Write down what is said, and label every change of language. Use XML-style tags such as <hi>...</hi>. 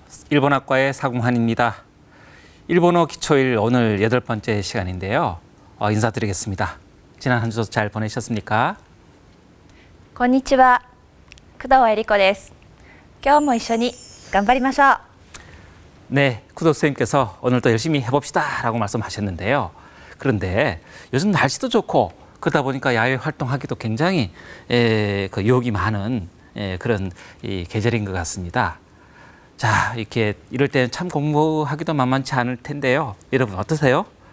<ko>일본학과의 사궁환입니다. 일본어 기초일 오늘 8번째 시간인데요. 인사드리겠습니다. 지난 한 주도 잘 보내셨습니까?</ko> <ja>こんにちは、工藤恵理子です。今日も一緒に頑張りましょう。</ja> <ko>네, 쿠도 선생님께서 오늘도 열심히 해봅시다 라고 말씀하셨는데요. 그런데 요즘 날씨도 좋고 그러다 보니까 야외 활동하기도 굉장히 그 유혹이 많은 그런 이 계절인 것 같습니다. 자, 이렇게 이럴 때는 참 공부하기도 만만치 않을 텐데요. 여러분 어떠세요?</ko>